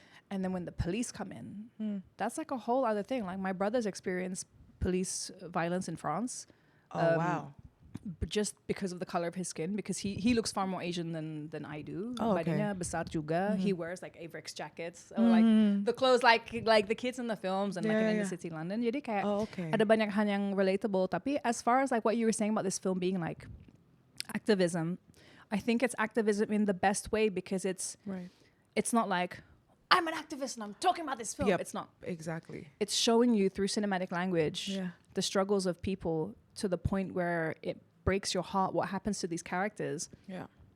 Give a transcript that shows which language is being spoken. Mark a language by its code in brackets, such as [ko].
[en] And then when the police come in, that's like a whole other thing. Like my brother's experienced police violence in France. Wow. Just because of the color of his skin, because he looks far more Asian than I do. Okay. [id] Besar juga. [en] He wears like Averex jackets or like the clothes like the kids in the films and like in the city London. [id] Jadi kayak ada banyak hal yang relatable. [en] Tapi as far as like what you were saying about this film being like activism, I think it's activism in the best way because it's not like I'm an activist and I'm talking about this film. It's not. Exactly. It's showing you through cinematic language the struggles of people to the point where it breaks your heart what happens to these characters. Yeah.